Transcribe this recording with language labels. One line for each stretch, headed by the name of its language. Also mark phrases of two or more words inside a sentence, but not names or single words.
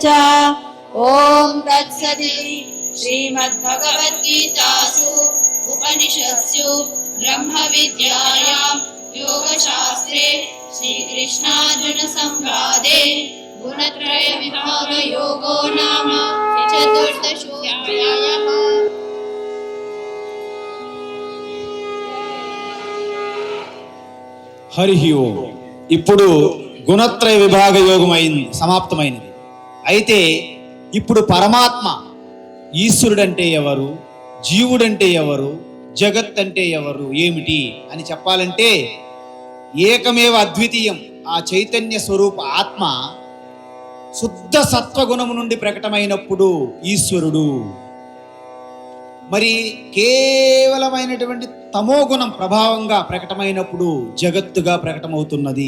Sanskrit: ॐ तत्सदिति श्रीमद्भगवद्गीतासु उपनिषत्सु ब्रह्मविद्यायां योगशास्त्रे श्रीकृष्णार्जुन संवादे गुणत्रय विभाग योगो नाम चतुर्दशोऽध्यायः।
Telugu: హరి ఓం. ఇప్పుడు గుణత్రయ విభాగ యోగం సమాప్తమైనది. అయితే ఇప్పుడు పరమాత్మ ఈశ్వరుడంటే ఎవరు, జీవుడంటే ఎవరు, జగత్ అంటే ఎవరు, ఏమిటి అని చెప్పాలంటే
Sanskrit: ఏకమేవ అద్వితీయం,
Telugu: ఆ చైతన్య స్వరూప ఆత్మ శుద్ధ సత్వగుణము నుండి ప్రకటమైనప్పుడు ఈశ్వరుడు, మరి కేవలమైనటువంటి తమోగుణం ప్రభావంగా ప్రకటమైనప్పుడు జగత్తుగా ప్రకటమవుతున్నది.